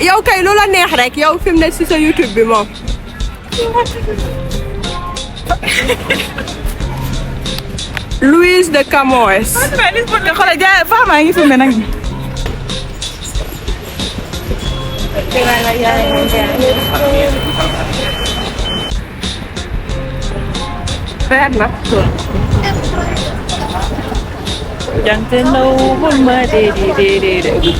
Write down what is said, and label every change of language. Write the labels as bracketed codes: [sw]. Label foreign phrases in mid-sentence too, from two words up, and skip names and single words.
[wo] yow kay lu la neex rek yow fi mu ne si sa YouTube bi moom. Louise de Camões. xoolal jaay femme a ngi filmé nag. Feer na. Jant ndaw bul ma dee.